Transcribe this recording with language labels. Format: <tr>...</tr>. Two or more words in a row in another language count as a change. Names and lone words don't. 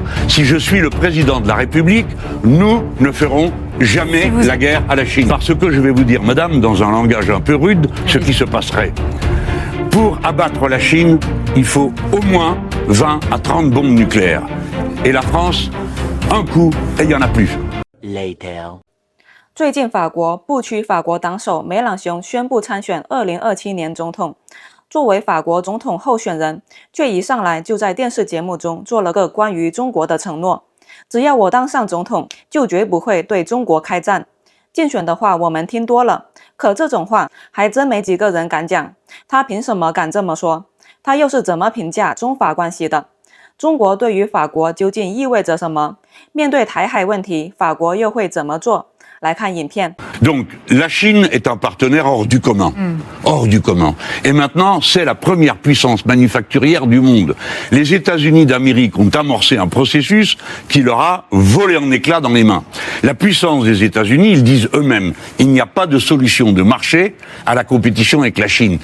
<fr>Si je suis le président de la République, nous ne ferons jamais la guerre à la Chine. Parce que je vais vous dire, madame, dans un langage un peu rude, ce qui se passerait. Pour abattre la Chine, il faut au moins 20 à 30 bombes nucléaires. Et la France, un coup, et il n'y en a plus.</fr> <en>Later.</en> <zh>最近，法国不屈法国党首梅朗雄宣布参选2027年总统。作为法国总统候选人，却一上来就在电视节目中做了个关于中国的承诺：只要我当上总统，就绝不会对中国开战。竞选的话我们听多了，可这种话还真没几个人敢讲。他凭什么敢这么说？他又是怎么评价中法关系的？中国对于法国究竟意味着什么？面对台海问题，法国又会怎么做？来看影片。</zh> <fr>Donc, la Chine est un partenaire hors du commun. Hors du commun. Et maintenant, c'est la première puissance manufacturière du monde. Les États-Unis d'Amérique ont amorcé un processus qui leur a volé en éclats dans les mains. La puissance des États-Unis, ils disent eux-mêmes, il n'y a pas de solution de marché à la compétition avec la Chine.</fr>